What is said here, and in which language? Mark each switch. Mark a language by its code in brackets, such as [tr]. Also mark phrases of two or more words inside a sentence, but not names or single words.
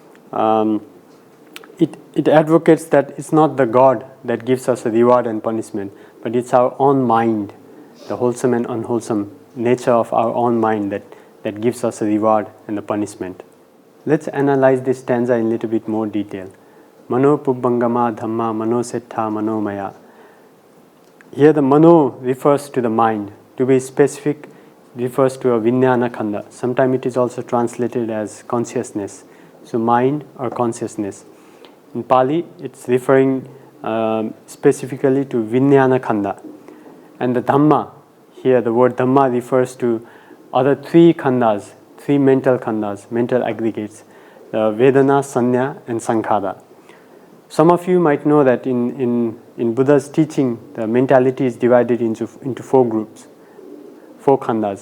[en] It advocates that it's not the God that gives us a reward and punishment, but it's our own mind, the wholesome and unwholesome nature of our own mind that gives us a reward and a punishment. Let's analyze this stanza in a little bit more detail. [pa] Mano pubbangama dhamma mano settha manomaya. [en] Here the mano refers to the mind. To be specific, refers to a [pa] vijnana khanda. [en] Sometimes it is also translated as consciousness. So mind or consciousness. In Pali, it's referring specifically to [pa] vijnana khanda. [en] And the Dhamma, here the word Dhamma refers to other three khandas, three mental khandas, mental aggregates, [pa] Vedana, Sanya, and Sankhara. [en] Some of you might know that in Buddha's teaching, the mentality is divided into four groups, four khandas.